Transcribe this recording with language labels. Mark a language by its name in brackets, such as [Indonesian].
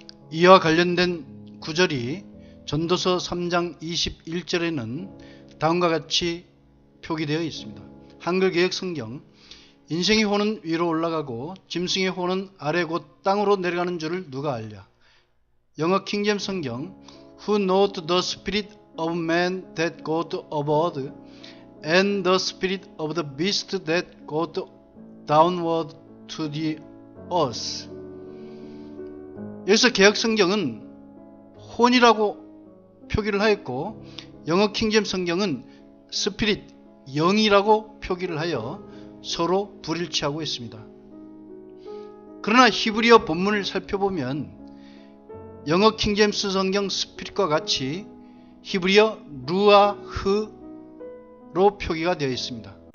[Korean] 이와 관련된 구절이 전도서 3장 21절에는 다음과 같이 표기되어 있습니다. 한글 개역 성경, 인생의 혼은 위로 올라가고 짐승의 혼은 아래 곧 땅으로 내려가는 줄을 누가 알랴. 영어 킹잼 성경, [English] Who knoweth the spirit of man that goeth upward, and the spirit of the beast that goeth downward to the earth. [Korean] 여기서 개역 성경은 혼이라고 표기를 하였고, 영어 킹잼 성경은 스피릿, 영이라고 표기를 하여 서로 불일치하고 있습니다. 그러나 히브리어 본문을 살펴보면 영어 킹제임스 성경 스피릿과 같이 히브리어 루아흐로 표기가 되어 있습니다.